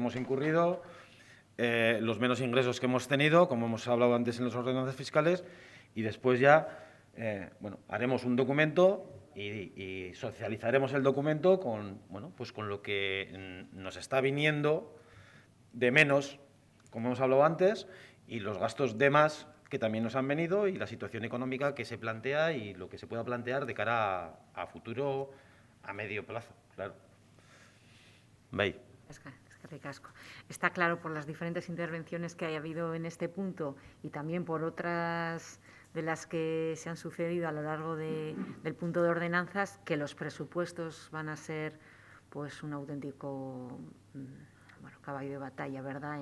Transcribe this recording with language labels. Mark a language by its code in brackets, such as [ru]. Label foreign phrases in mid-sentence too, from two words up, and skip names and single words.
[es] hemos incurrido, los menos ingresos que hemos tenido, como hemos hablado antes en las ordenanzas fiscales, y después ya haremos un documento y socializaremos el documento con, pues con lo que nos está viniendo de menos, como hemos hablado antes, y los gastos de más que también nos han venido y la situación económica que se plantea y lo que se pueda plantear de cara a futuro, a medio plazo, claro. [eu] Bai. Eskerrik asko. [es] Está claro por las diferentes intervenciones que haya habido en este punto y también por otras de las que se han sucedido a lo largo del punto de ordenanzas, que los presupuestos van a ser pues un auténtico caballo de batalla, ¿verdad?